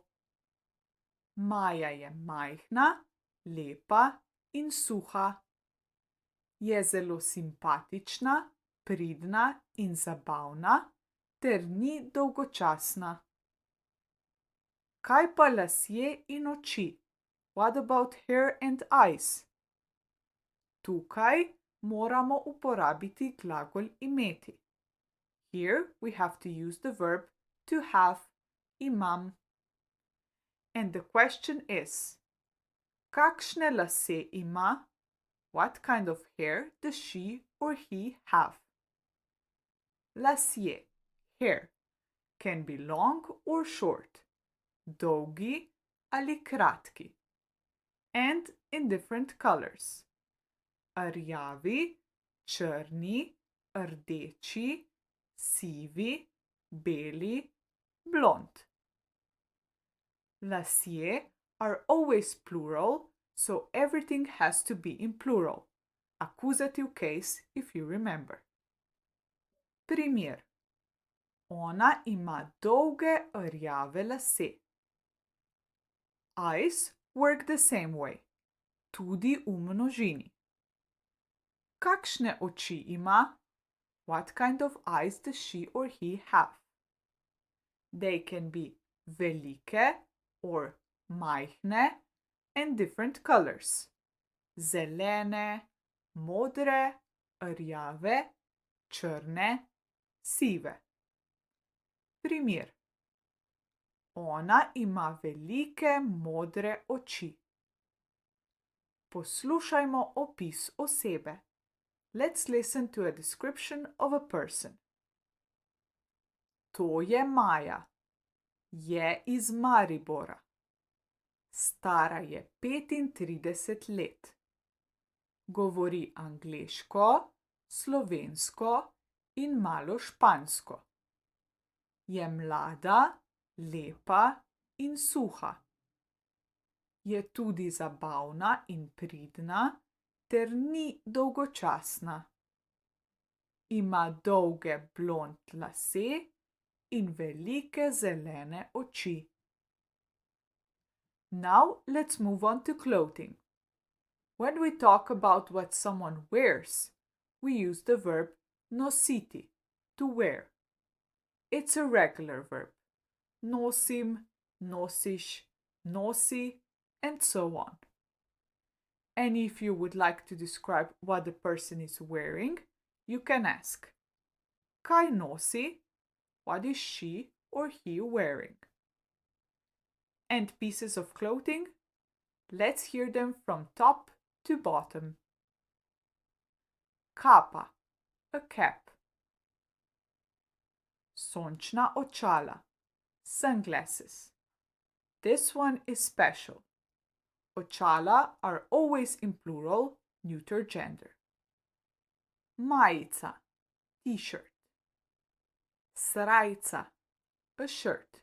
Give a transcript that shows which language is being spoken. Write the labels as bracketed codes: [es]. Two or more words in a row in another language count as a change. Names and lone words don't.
[sl] Maja je majhna, lepa in suha. Je zelo simpatična, pridna in zabavna ter ni dolgočasna. Kaj pa lasje in oči? [en] What about hair and eyes? [sl] Tukaj moramo uporabiti glagol imeti. [en] Here we have to use the verb to have, imam. And the question is, [sl] kakšne lase ima? [en] What kind of hair does she or he have? Lasje, hair, can be long or short, [sl] dolgi ali kratki, [en] and in different colors. [sl] Rjavi, črni, rdeči, sivi, beli, blond. [en] Lasje are always plural, so everything has to be in plural. Accusative case, if you remember. [sl] Primer. Ona ima dolge rjave lase. [en] Eyes work the same way, [sl] tudi v množini. Kakšne oči ima? [en] What kind of eyes does she or he have? They can be velike or majhne and different colors. [sl] Zelene, modre, rjave, črne, sive. Primer. Ona ima velike modre oči. Poslušajmo opis osebe. [en] Let's listen to a description of a person. [sl] To je Maja. Je iz Maribora. Stara je 35 let. Govori angleško, slovensko in malo špansko. Je mlada, lepa in suha. Je tudi zabavna in pridna ter ni dolgočasna. Ima dolge blond lase in velike zelene oči. [en] Now let's move on to clothing. When we talk about what someone wears, we use the verb nositi, to wear. It's a regular verb. [sl] Nosim, nosiš, nosi, [en] and so on. And if you would like to describe what the person is wearing, you can ask, [sl] kaj nosi? [en] What is she or he wearing? And pieces of clothing? Let's hear them from top to bottom. Kapa, a cap. [sl] Sončna očala, [en] sunglasses. This one is special. Očala are always in plural, neuter gender. [sl] Majica, t-shirt. [en] Srajca, a shirt.